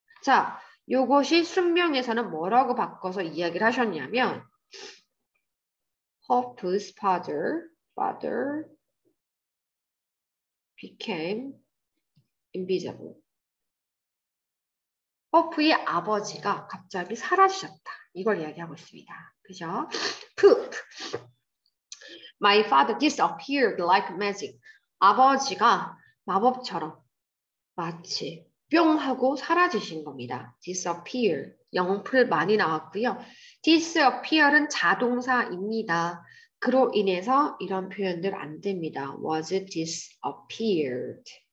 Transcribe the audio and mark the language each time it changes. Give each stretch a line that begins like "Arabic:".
Korean: 자, 요것이 순명에서는 뭐라고 바꿔서 이야기를 하셨냐면
English: Hope's father became invisible.
Korean: 호프의 아버지가 갑자기 사라지셨다. 이걸 이야기하고 있습니다. 그죠? Poop.
English: My father disappeared like magic.
Korean: 아버지가 마법처럼 마치 뿅 하고 사라지신 겁니다. disappear. 영풀 많이 나왔고요. disappear은 자동사입니다. 그로 인해서 이런 표현들 안 됩니다.
English: was disappeared.